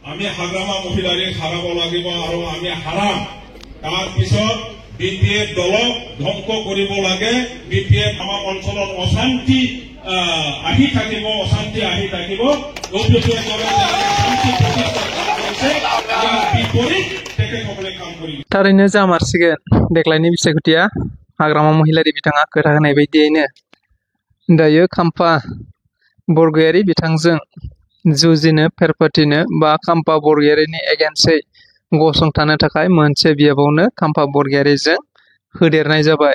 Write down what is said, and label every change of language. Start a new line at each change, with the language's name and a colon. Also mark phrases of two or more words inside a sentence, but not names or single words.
Assamese: আমি হাগ্ৰামা মহিলাৰে হাৰাব লাগিব আৰু আমি হাৰাম তাৰ পিছত বিপিএফ দলক ধ্বংস কৰিব লাগে বিপিএফ আমাৰ অঞ্চলত অশান্তি আহি থাকিব অশান্তি আহি থাকিব বিপিএফ দলে শান্তি প্ৰতিষ্ঠা কৰিছে ইয়াৰ বিপৰীত তেখেতসকলে কাম কৰিব
Bodo: थारैनो जामारसिगोन देग्लायनि बिसायख'थिया हाग्रामा महिलारि बिथाङा खोथा होनाय बायदियैनो दायो खाम्फा बरगयारि बिथांजों जुजिनो फेरफाथिनो बा खाम्फा बरगयारिनि एगेन्स्टै गसंथानो थाखाय मोनसे बियाबावनो खाम्फा बरगयारिजों होदेरनाय जाबाय।